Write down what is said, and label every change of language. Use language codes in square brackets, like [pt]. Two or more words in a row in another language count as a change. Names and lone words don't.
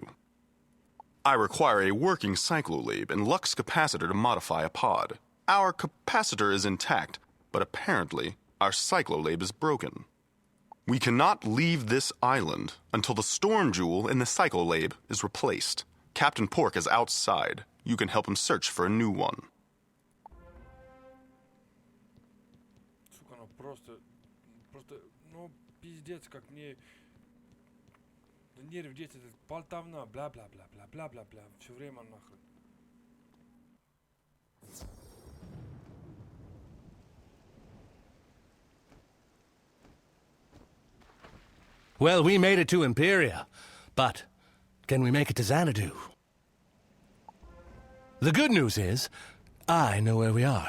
[en] I require a working cyclolab and Lux capacitor to modify a pod. Our capacitor is intact, but apparently our cyclolab is broken. We cannot leave this island until the storm jewel in the cyclolab is replaced. Captain Pork is outside. You can help him search for a new one. [ru] Пиздец, как мне... Да нервы дети, болтовна, бла-бла-бла-бла-бла-бла-бла. Все время нахрен. [en] Well, we made it to Imperia, but can we make it to Xanadu? The good news is, I know where we are.